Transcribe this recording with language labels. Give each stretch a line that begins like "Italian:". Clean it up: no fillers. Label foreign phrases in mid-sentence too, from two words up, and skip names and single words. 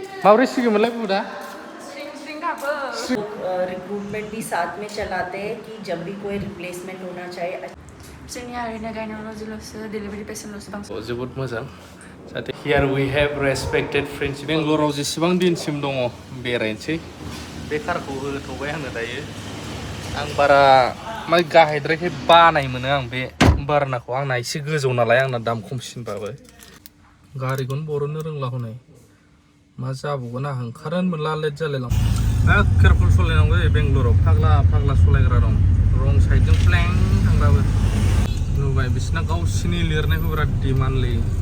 Bodo: माबोरै सिगोमोनलाय बुदा
Hindi: रिक्रूटमेंट भी साथ में चलाते हैं कि जब भी कोई रिप्लेसमेंट होना चाहे
Bodo: जोंनिया ओरैनो गायनोल'जिल'सो डिलिभारि पेसेन्टल'सो बांसिन जोबोद मोजां जाहाथे
English: here we have respected friendship
Bodo: बेंगलराव जेसेबां दिनसिम दङ बेरायनोसै बे कारखौ होथ'बाय आङो दायो आं बारा माने गाहायद्रायखाय बानाय मोनो आं बे बारनाखौ आंना एसे गोजौ नालाय आंना दाम खमसिनबाबो गारिखौनो बरननो रोंला हनै मा जाबावगोन आं ओंखारनो मोनला लेट जालायलां केयारफुल सालायनांगौ जायो बेंगलराव फाग्ला फाग्ला सालायग्रा दं रं साइडजों फ्लें थांग्राबो नुबाय बिसिना गावसिनि लिरनायखौ बिराद डिमान्डलै